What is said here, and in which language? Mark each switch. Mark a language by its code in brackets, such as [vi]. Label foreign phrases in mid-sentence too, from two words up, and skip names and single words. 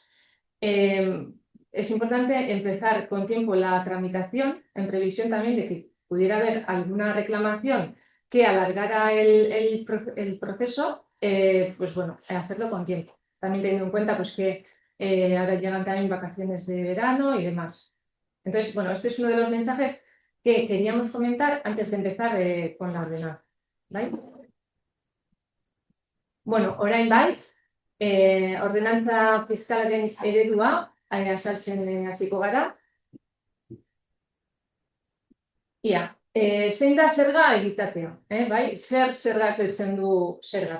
[es] Es importante empezar con tiempo la tramitación, en previsión también de que pudiera haber alguna reclamación que alargara el proceso, hacerlo con tiempo. También teniendo en cuenta que ahora llegan también vacaciones de verano y demás. Entonces, este es uno de los mensajes que queríamos comentar antes de empezar con la ordenanza. [eu] Orain ordenantza fiskalaren eredua azaltzen hasiko gara. Zein da zerga egitatea? Zer zergatzen du zerga?